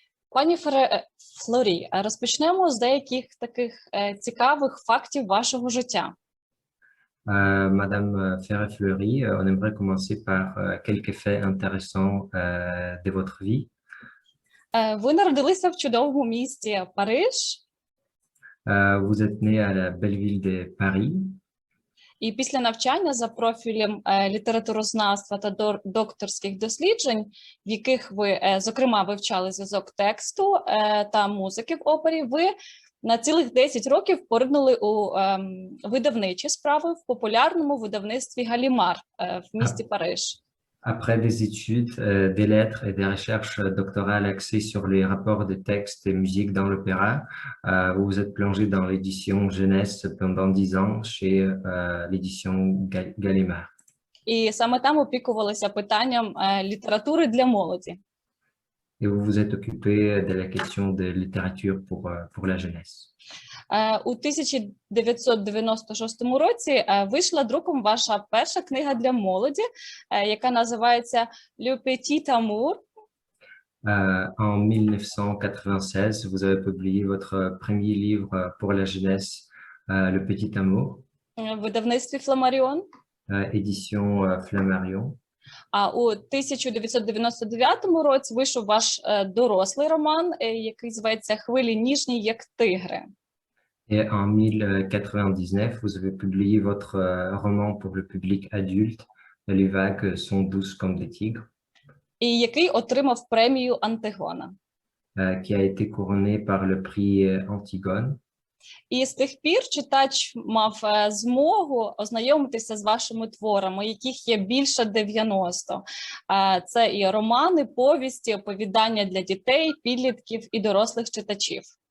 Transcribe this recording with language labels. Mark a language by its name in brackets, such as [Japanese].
[Ukrainian] Пані Ферре-Флюрі, розпочнемо з деяких таких цікавих фактів вашого життя. [French] Madame Ferré-Fleury, on aimerait commencer par quelques faits intéressants de votre vie. [Ukrainian] Ви народилися в чудовому місті Париж. [French] Vous êtes né à la belle ville de Paris. [Ukrainian] І після навчання за профілем літературознавства та докторських досліджень, в яких ви, зокрема, вивчали зв'язок тексту та музики в опері, ви на цілих 10 років поринули у видавничі справи в популярному видавництві «Галімар» в місті Париж. [French] Après des études, des lettres et des recherches doctorales axées sur les rapports de textes et musique dans l'opéra, vous vous êtes plongé dans l'édition jeunesse pendant 10 ans chez l'édition Gallimard. [Ukrainian] І саме там опікувалися питанням літератури для молоді. [French] Et vous vous êtes occupé de la question de littérature pour la jeunesse. [Ukrainian] У 1996 році вийшла друком ваша перша книга для молоді, яка називається «Le Petit Amour». [French] En 1996, vous avez publié votre premier livre pour la jeunesse, Le Petit Amour. [Ukrainian] В видавництві «Фламаріон». [French] Édition Flammarion. [Ukrainian] А у 1999 році вийшов ваш дорослий роман, який зветься «Хвилі ніжні, як тигри». [French] Et en 1999, vous avez publié votre roman pour le public adulte, Les vagues sont douces comme des tigres. [Ukrainian] і який отримав премію Антигона. [French] qui a été couronné par le prix Antigone. [Ukrainian] І з тих пір читач мав змогу ознайомитися з вашими творами, яких є більше 90. Це і романи, повісті, оповідання для дітей, підлітків і дорослих читачів.